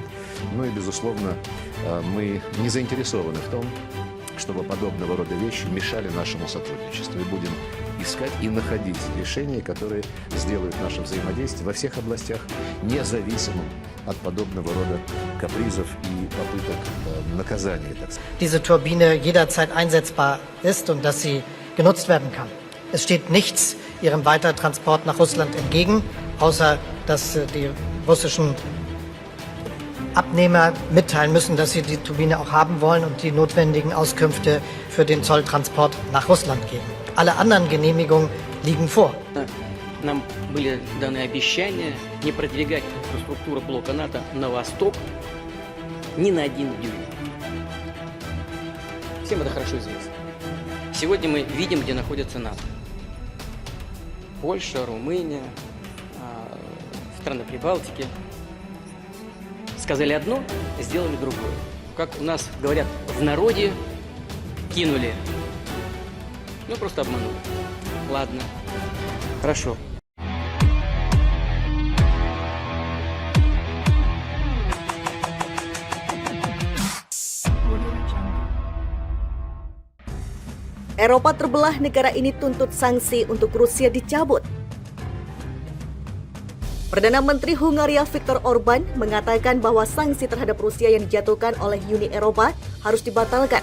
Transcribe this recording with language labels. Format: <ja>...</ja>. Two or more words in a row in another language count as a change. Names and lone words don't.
<ru>Ну и, безусловно, мы не заинтересованы в том, чтобы подобного рода вещи мешали нашему сотрудничеству. И будем искать и находить решения, которые сделают наше взаимодействие во всех областях независимым от подобного рода капризов и попыток наказания, так сказать.</ru> <de>Diese Turbine jederzeit einsetzbar ist und dass sie genutzt werden kann. Es steht nichts ihrem Weitertransport nach Russland entgegen, außer dass die russischen Abnehmer mitteilen müssen, dass sie die Turbine auch haben wollen und die notwendigen Auskünfte für den Zolltransport nach Russland geben. Alle anderen Genehmigungen liegen vor.</de> <ru>Нам были даны обещания не продвигать инфраструктуру блока НАТО на восток ни на 1 дюйм. Всем это хорошо известно. Сегодня мы видим, где находится НАТО. Польша, Румыния, страны Прибалтики. Сказали одно, сделали другое. Как у нас говорят в народе, кинули. Ну, просто обманули. Ладно, хорошо.</ru> <id>Eropa terbelah, negara ini tuntut sanksi untuk Rusia dicabut. Perdana Menteri Hungaria Viktor Orban mengatakan bahwa sanksi terhadap Rusia yang dijatuhkan oleh Uni Eropa harus dibatalkan.</id>